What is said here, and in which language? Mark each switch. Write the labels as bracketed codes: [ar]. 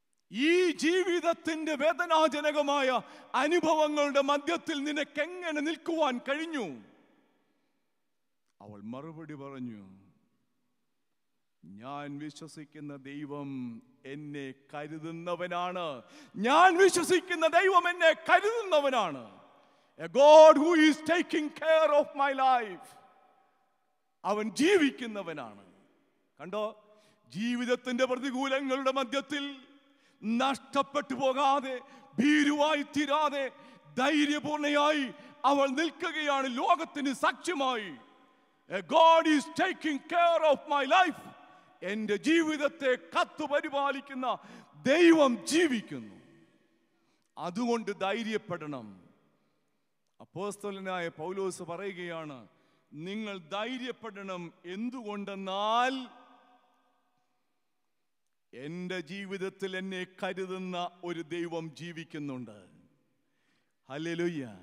[ml] ഈ ജീവിതത്തിന്റെ വേദനാജനകമായ അനുഭവങ്ങളുടെ മധ്യത്തിൽ നിനക്കെങ്ങനെ നിൽക്കുവാൻ കഴിഞ്ഞു? അവൾ മറുപടി പറഞ്ഞു, ഞാൻ വിശ്വസിക്കുന്ന ദൈവം എന്നെ കരുതുന്നവനാണ്. ഞാൻ വിശ്വസിക്കുന്ന ദൈവം എന്നെ കരുതുന്നവനാണ്. [en] A God who is taking care of my life. [ml] അവൻ ജീവിക്കുന്നവനാണ്. കണ്ടോ, ജീവിതത്തിന്റെ പ്രതികൂലങ്ങളുടെ മധ്യത്തിൽ നഷ്ടപ്പെട്ടു പോകാതെ, ഭീരുവായി തീരാതെ ധൈര്യപൂർണയായി അവൾ നിൽക്കുകയാണ് ലോകത്തിന് സാക്ഷ്യമായി. [en] God is taking care of my life. [ml] എന്റെ ജീവിതത്തെ കാത്തുപരിപാലിക്കുന്ന ദൈവം ജീവിക്കുന്നു. അതുകൊണ്ട് ധൈര്യപ്പെടണം. അപ്പോസ്തലനായ പൗലോസ് പറയുകയാണ്, നിങ്ങൾ ധൈര്യപ്പെടണം. എന്തുകൊണ്ടെന്നാൽ എൻ്റെ ജീവിതത്തിൽ എന്നെ കരുതുന്ന ഒരു ദൈവം ജീവിക്കുന്നുണ്ട്. ഹല്ലേലൂയ!